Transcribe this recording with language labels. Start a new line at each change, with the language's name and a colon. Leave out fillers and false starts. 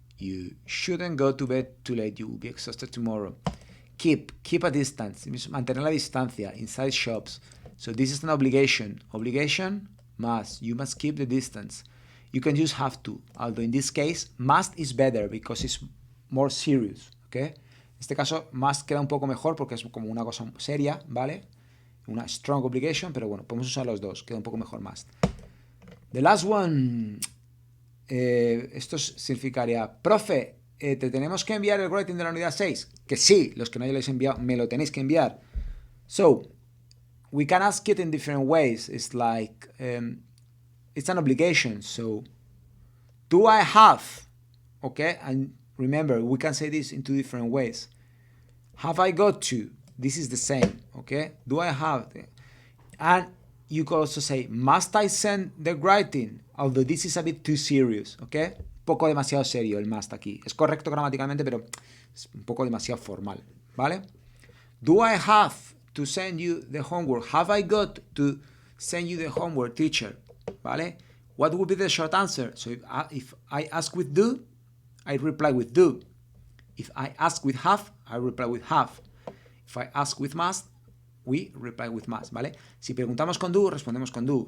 English: You shouldn't go to bed too late. You will be exhausted tomorrow. Keep a distance.
Spanish: Mantener la distancia
English: inside shops. So this is an obligation. Obligation, must. You must keep the distance. You can use have to, although in this case, must is better because it's more serious, okay?
Spanish: En este caso, must queda un poco mejor porque es como una cosa seria, ¿vale? Una strong obligation, pero bueno, podemos usar los dos, queda un poco mejor must.
English: The last one,
Spanish: esto significaría, profe, te tenemos que enviar el writing de la unidad 6. Que sí, los que no hayáis enviado, me lo tenéis que enviar.
English: So, we can ask it in different ways. It's like, it's an obligation. So, do I have? Okay, and remember, we can say this in two different ways. Have I got to? This is the same, okay? Do I have? And you could also say, must I send the writing? Although this is a bit too serious, okay?
Spanish: Un poco demasiado serio el must aquí. Es correcto gramaticalmente, pero es un poco demasiado formal, ¿vale?
English: Do I have to send you the homework? Have I got to send you the homework, teacher? ¿Vale? What would be the short answer? So if I ask with do, I reply with do. If I ask with have, I reply with have. If I ask with must, we reply with must, ¿vale?
Spanish: Si preguntamos con do, respondemos con do.